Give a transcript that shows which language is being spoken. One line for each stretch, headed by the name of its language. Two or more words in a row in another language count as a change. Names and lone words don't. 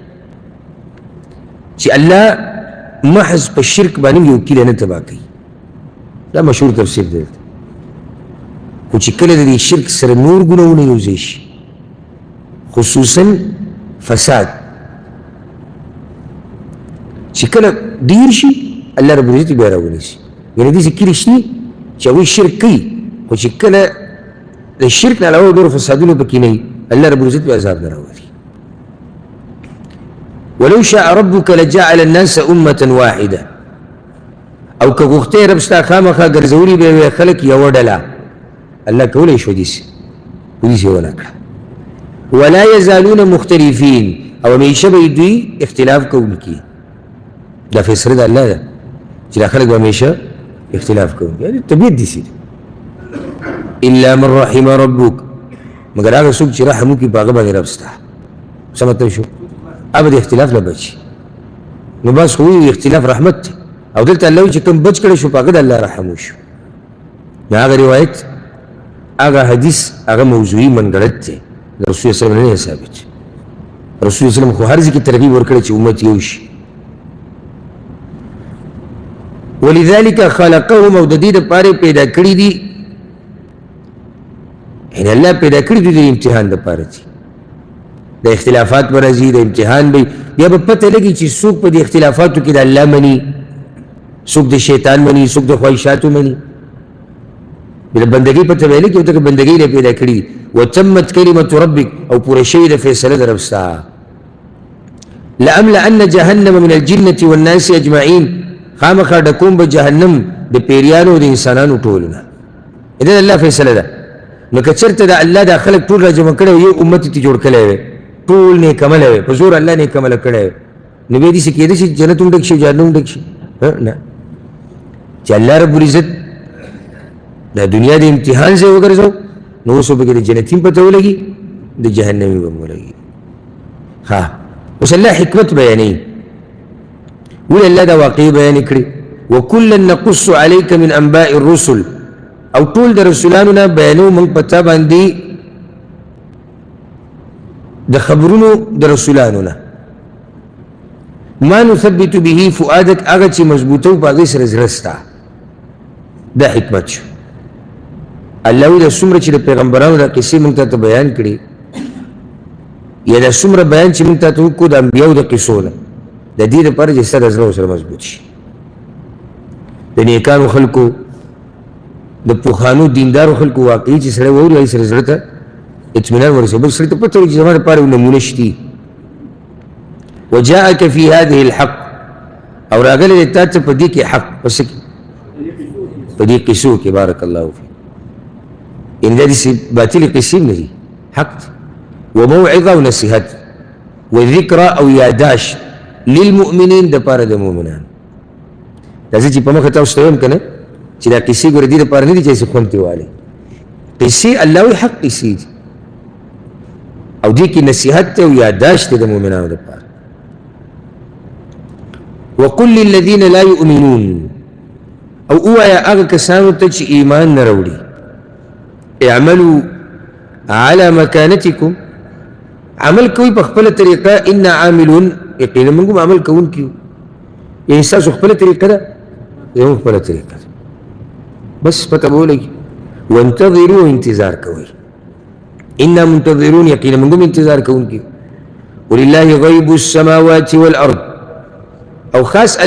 Pashto: چې الله محض په شرک باندې یو کلی نه تبا کوي دا مشهور تفسیر دی خو چې کله د شرک سره نور ګناهونه یوځای شي خصوصا فساد چې کله ډیر شي الله رب العزت بیا راونیسي یعنې داسې کلي شته چې هغوی شرک کوي خو چې کله د شرک نه علاوه نور فسادونه پکې نه وي الله رب العزت بیا عذاب نه راولي
Arabic: ولو شاء ربك لجعل الناس أمة واحدة
Pashto: او که غوښتې رب ستا خامخا ګرځولي به وي خلک یوه ډله الله کولی شو داسې خو داسې ونه کړه
Arabic: ولا يزالون مختلفين
Pashto: او همیشه به دوی اختلاف کوونکي دا فیصله د الله ده چې دا خلک به همیشه اختلاف کوونکي یعنې طبیعت داسې ده
Arabic: الا من رحم ربك
Pashto: مګر هغه څوک چې رحم وکړي په هغه باندې رب ستا څه مطلب شو هغه د اختلاف نه بچي نو بس خو اختلاف رحمت دی او دلته الله چې کوم بچ کړی شو په هغه د الله رحم وشو نو هغه روایت هغه حدیث هغه موضوعي منګړت دی د رسول
Arabic: صلی الله علیه وسلم
Pashto: نه ثابت رسول
Arabic: صلی الله علیه وسلم
Pashto: خو هر ځای کې ترغیب ورکړی چې امت یو شي
Arabic: ولذلك خلقهم
Pashto: او د دې دپاره پیدا کړي دي یعنې الله پیدا کړي دي د امتحان دپاره دي د اختلافات به راځي د امتحان به بیا به پته لګي چې څوک په دې اختلافاتو کې د الله مني څوک د شیطان مني څوک د خواهشاتو مني بل بندګۍ پته ویلې کې ته بندګۍ نه پیدا کړي
Arabic: وتمت کلمة ربک
Pashto: او پوره شوې د فیصله د رب ستا
Arabic: لأملأن جهنم من الجنة والناس أجمعين
Pashto: خامخا ډکوم به جهنم د پیریانو او د انسانانو ټولو نه دا الله فیصله ده نو که چېرته د الله دا خلک ټول راجمع کړی یو امت یې جوړ کړی وی ټول نیک عمله وی په زور الله نیک عمله کړی وی نو بیا داسې کېدای شي جنت هم ډک شي جهنم هم ډک شي نه چې الله رب العزت دا دنیا د امتحان ځای وګرځو نو اوس به کې د جنتي هم پته ولګي د جهنمي به هم ولګي ها اوس الله حکمت بیانوي ولې الله دا واقعي بیان کړي
Arabic: وکلا نقص عليك من انباء الرسل
Pashto: او ټول د رسولانو نه بیانو موږ په تا باندې د خبرونو د رسولانو نه
Arabic: ما نثبت به فؤادك
Pashto: هغه چې مضبوطه په هغې سره زړه ستا دا حکمت شو الله وی دا څومره چې د پیغمبرانو دا قصې موږ ته بیان کړي یا دا څومره بیان چې موږ ته وکړو د انبیاو د قصو نه د دې دپاره چې ستا د زړه ورسره مضبوط شي د نیکانو خلکو د پوخانو دیندارو خلکو واقعي چې سړی واوري هغې سره زړه ته اطمینان ورسوي بل سړي ته پته وي چې زما دپاره یو نمونه شتي
Arabic: وجاءك في هذه الحق
Pashto: او راغلی دی تا ته په دې کې حق په څه کې په دې قصو کې
Arabic: بارک الله فیک
Pashto: ان دا داسې باطلې قصې نه دي حق دی وموعظه او نصیحت وذکرى او یاداشت للمؤمنین دپاره د مؤمنانو دا زه چې په مخه تاسو ته وایم که نه چې دا قصې ګوره دې دپاره نه دي چې هسې خوند ترې والئ قصې الله وایي حق قصې دي او دې کې نصیحت دی او یاداشت دی د مؤمنانو دپاره
Arabic: وقل للذین لا یؤمنون
Pashto: او اوایا هغه کسانو ته چې ایمان نه راوړي
Arabic: اعملوا على مكانتكم
Pashto: عمل کوي په خپله طریقه
Arabic: انا عاملون
Pashto: یقینا موږ هم عمل کوونکي یو یعنې ستاسو خپله طریقه ده زموږ خپله طریقه ده بس پته به ولګي وانتظروا انتظار کوئ
Arabic: انا منتظرون
Pashto: یقینا موږ هم انتظار کوونکي یو
Arabic: ولله غیب السماوات والارض
Pashto: او خاص